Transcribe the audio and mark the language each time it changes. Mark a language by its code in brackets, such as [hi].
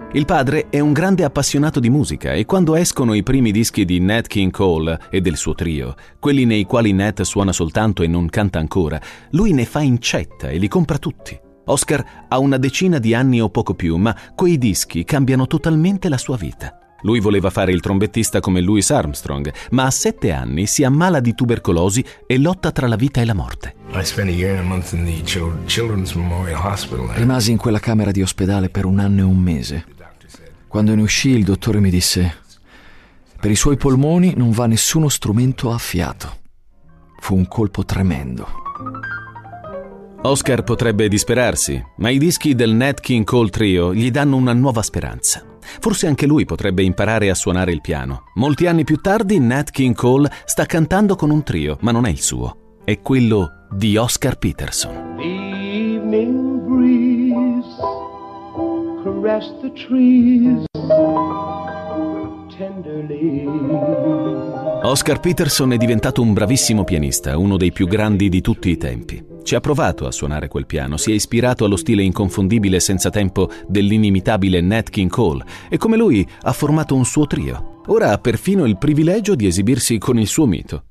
[it] Il padre è un grande appassionato di musica e quando escono i primi dischi di Nat King Cole e del suo trio, quelli nei quali Nat suona soltanto e non canta ancora, lui ne fa incetta e li compra tutti. Oscar ha una decina di anni o poco più, ma quei dischi cambiano totalmente la sua vita. Lui voleva fare il trombettista come Louis Armstrong, ma a 7 anni si ammala di tubercolosi e lotta tra la vita e la morte. [en] I spent a year and a month in the Children's Memorial Hospital. [it] Rimasi in quella camera di ospedale per 1 anno e 1 mese. Quando ne uscì, il dottore mi disse: per i suoi polmoni non va nessuno strumento a fiato. Fu un colpo tremendo. Oscar potrebbe disperarsi, ma i dischi del Nat King Cole Trio gli danno una nuova speranza. Forse anche lui potrebbe imparare a suonare il piano. Molti anni più tardi, Nat King Cole sta cantando con un trio, ma non è il suo. È quello di Oscar Peterson. [en] The evening breeze caress the trees tenderly. [it] Oscar Peterson è diventato un bravissimo pianista, uno dei più grandi di tutti i tempi. Ci ha provato a suonare quel piano, si è ispirato allo stile inconfondibile senza tempo dell'inimitabile Nat King Cole e come lui ha formato un suo trio. Ora ha perfino il privilegio di esibirsi con il suo mito.